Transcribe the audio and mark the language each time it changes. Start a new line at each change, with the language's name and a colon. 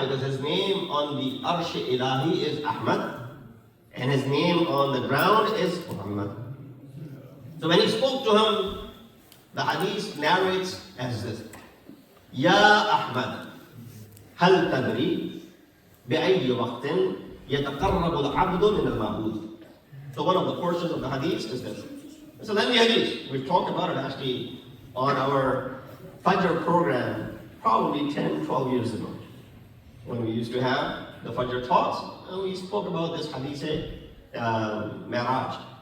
English: Because his name on the Arsh Ilahi is Ahmad, and his name on the ground is Muhammad. So when he spoke to him, the hadith narrates as this: Ya Ahmad,
Arabic: هل تدري بأي وقت يتقرب العبد من المعبود.
English: So one of the portions of the hadith is this. It's a lengthy hadith. We've talked about it actually on our Fajr program probably 10, 12 years ago. When we used to have the Fajr talks, and we spoke about this hadith, meraj.